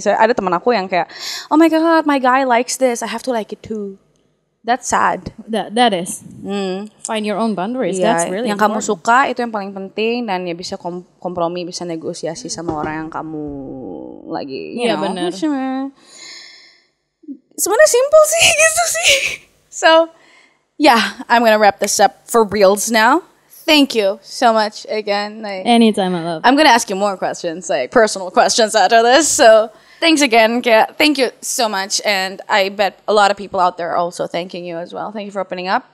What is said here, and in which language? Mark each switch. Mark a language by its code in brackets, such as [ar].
[en] So, [id] ada teman aku yang kayak, [en] oh my god, my guy likes this, I have to like it too. That's sad. That is. Find your own boundaries. Yeah, That's really [id] yang [en] important. [id] kamu suka itu yang paling penting, dan ya bisa kompromi, bisa negosiasi sama orang yang kamu lagi. Iya benar. Sebenarnya simple sih gitu sih. [en] So yeah, I'm gonna wrap this up for reals now. Thank you so much again. Anytime, I love. I'm gonna ask you more questions, like personal questions after this. So thanks again, Kaya. Thank you so much, and I bet a lot of people out there are also thanking you as well. Thank you for opening up.